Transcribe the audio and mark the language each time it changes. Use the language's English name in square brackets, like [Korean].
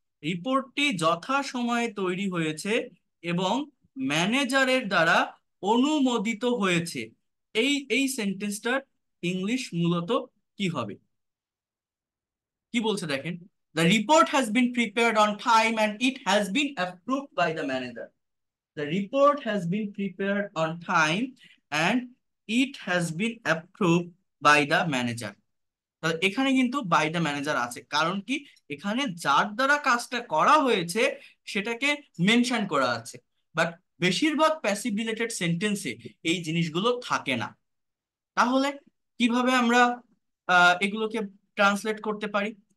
[Bangla] রিপোর্টটি যথাসময়ে তৈরি হয়েছে এবং ম্যানেজারের দ্বারা অনুমোদিত হয়েছে, এই সেন্টেন্সটার ইংলিশ মূলত কি হবে? কি বলছে দেখেন, [English] The report has been prepared on time and it has been approved by the manager. The report has been prepared on time and it has been approved by the manager. [Bangla] তাহলে এখানে কিন্তু [English] by the manager [Bangla] আছে, কারণ কি? এখানে যার দ্বারা কাজটা করা হয়েছে সেটাকে মেনশন করা আছে। বাট বেশিরভাগ প্যাসিভ রিলেটেড সেন্টেন্সে এই জিনিসগুলো থাকে না। তাহলে কিভাবে আমরা এগুলোকে ট্রান্সলেট করতে পারি?